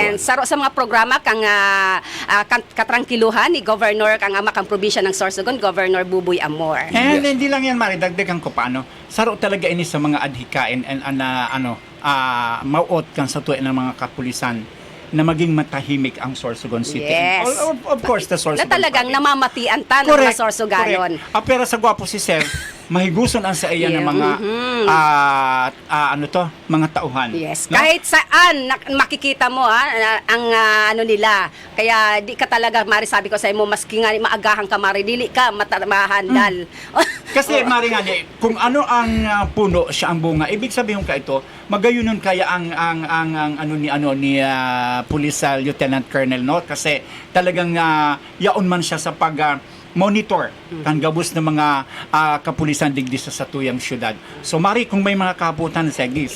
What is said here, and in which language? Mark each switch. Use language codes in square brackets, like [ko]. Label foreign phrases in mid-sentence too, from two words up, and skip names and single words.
[bik] and saro sa mga programa kang katrangkiluhan ni Governor kang ama kang probinsya ng Sorsogon, Governor Buboy Amor. [en] And Yes. [tl] hindi lang yan, Mari, dagdagan ko pa, [bik] saro talaga ini sa mga adhikain and mauot kan sa tuwa ng mga kapulisan na maging matahimik ang Sorsogon City. [en] Yes. Of course, the Sorsogon [tl] Na talagang [en] Province. [bik] namamatian ta ng mga Sorsoganon. [en] Correct. [bik] Pero sa gwapo si Sir, mahiguson ang sa iya ng mga mga tauhan. [en] Yes, [tl] No? kahit saan makikita mo ang nila. Kaya di ka talaga, [bik] Mari, sabi ko sa imo, maski nga maagahan ka, Mari, dili ka mahandal. [tl] Kasi Mari nga kung ano ang puno siya ang bunga, ibig sabihin ka ito, [bik] magayunon kaya ang [tl] ni Police Lieutenant Colonel, no? [bik] Kasi talagang yaon man siya sa pag monitor kan gabos ng mga kapulisan digdi sa satuyang syudad. So Mari, kung may mga kabutan, sige.